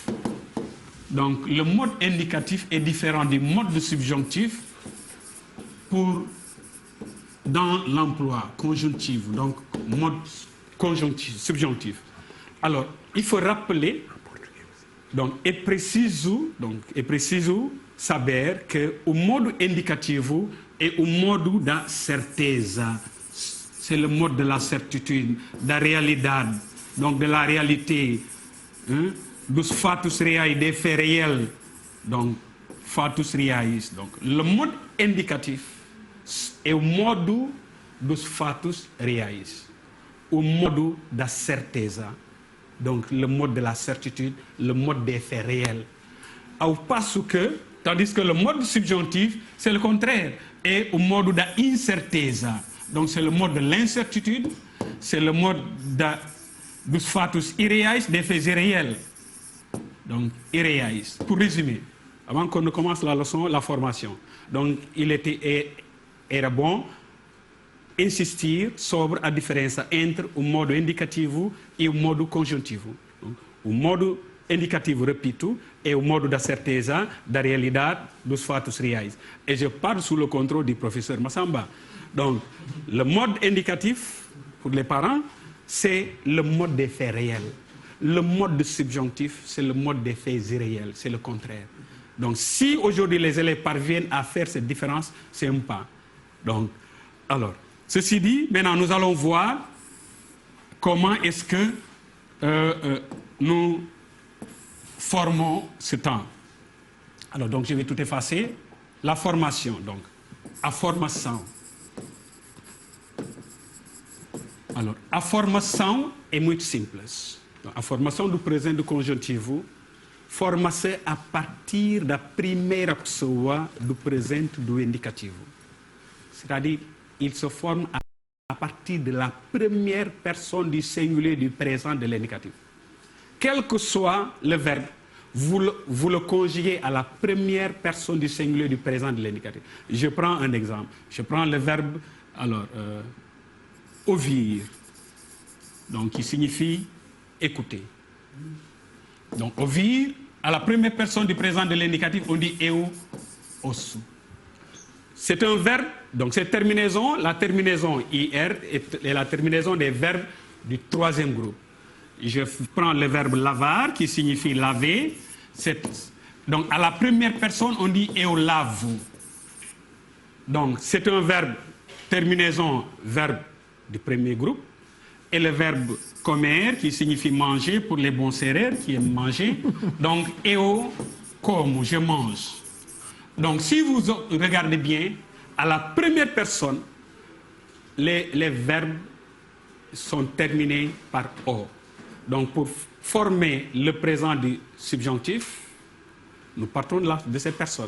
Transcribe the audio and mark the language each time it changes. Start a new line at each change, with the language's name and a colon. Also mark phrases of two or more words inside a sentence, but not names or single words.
French: Donc, le mode indicatif est différent du mode subjonctif dans l'emploi conjonctif, donc mode conjonctif, subjonctif. Alors, il faut rappeler, donc,
Portuguese: é preciso saber que o modo indicativo é o modo da certeza.
French: C'est le mode de la certitude,
Portuguese: da realidade,
French: donc de la réalité, hein,
Portuguese: dos fatos reais,
French: des faits réels, donc
Portuguese: fatos reais.
French: Donc, le mode indicatif
Portuguese: é o modo dos fatos reais, o modo da certeza,
French: donc le mode de la certitude, le mode des faits réels. Au passo que, tandis que le mode subjonctif, c'est le contraire, est au mode
Portuguese: da incerteza.
French: Donc c'est le mode de l'incertitude, c'est le mode
Portuguese: dos fatos irreais,
French: des faits irréels. Donc irreais. Pour résumer, avant qu'on ne commence la leçon, la formation. Donc il
Portuguese: era bon insistir sobre a diferença entre o modo indicativo e o modo conjuntivo. O modo indicativo, repito, é o modo da certeza, da realidade, dos fatos reais.
French: Et je parle sous le contrôle du professeur Massamba. Donc, le mode indicatif, pour les parents, c'est le mode des faits réels. Le mode subjonctif, c'est le mode des faits irréels, c'est le contraire. Donc, si aujourd'hui les élèves parviennent à faire cette différence, c'est un pas. Donc, alors, ceci dit, maintenant nous allons voir comment est-ce que nous formons ce temps. Alors, donc, je vais tout effacer. La formation, donc,
Portuguese: a formação. Alors, a formação é muito simples. Donc, a formação do presente do conjuntivo forma-se a partir da primeira pessoa do presente do indicativo.
French: C'est-à-dire, il se forme à partir de la première personne du singulier du présent de l'indicatif. Quel que soit le verbe, vous le conjuguez à la première personne du singulier du présent de l'indicatif. Je prends un exemple. Je prends le verbe, alors, ouvir, donc qui signifie écouter. Donc, ouvir, à la première personne du présent de l'indicatif, on dit
Portuguese: eu, ouço.
French: C'est un verbe, donc cette terminaison, la terminaison IR est la terminaison des verbes du troisième groupe. Je prends le verbe lavar, qui signifie laver. Donc, à la première personne, on dit
Portuguese: eu lavo.
French: Donc, c'est un verbe, terminaison, verbe du premier groupe. Et le verbe comer, qui signifie manger, pour les bons serrères, qui aiment manger. Donc,
Portuguese: eu como,
French: je mange. Donc, si vous regardez bien, à la première personne, les verbes sont terminés par O. Donc, pour former le présent du subjonctif, nous partons de cette personne.